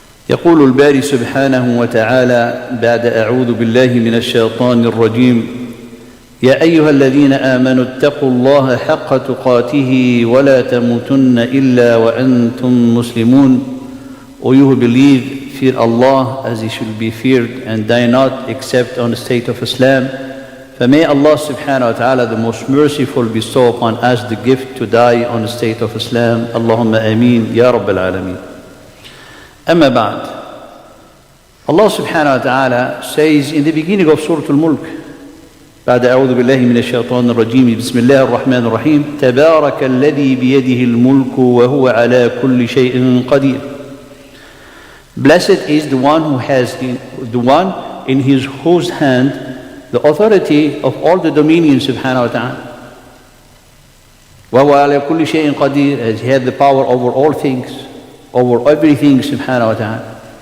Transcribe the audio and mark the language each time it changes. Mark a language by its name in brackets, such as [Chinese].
[Arabic] يقول الباري سبحانه وتعالى بعد أعوذ بالله من الشيطان الرجيم: يا أيها الذين آمنوا اتقوا الله حق تقاته ولا تموتن إلا وأنتم مسلمون. [English] O you who believe, fear Allah as He should be feared, and die not except on the state of Islam. For may Allah subhanahu wa ta'ala, the most merciful, bestow upon us the gift to die on the state of Islam. Allahumma ameen, Ya Rabbil Alameen. Amma ba'd. Allah subhanahu wa ta'ala says in the beginning of Surah Al-Mulk, [Arabic] بعد أعوذ بالله من الشيطان الرجيم بسم الله الرحمن الرحيم: تبارك الذي بيده الملك وهو على كل شيء قدير. [English] Blessed is the one who has the one in whose hand the authority of all the dominion subhanahu wa ta'ala. [Arabic] وهو على كل شيء قدير, [English] as he had the power over all things, over everything subhanahu wa ta'ala.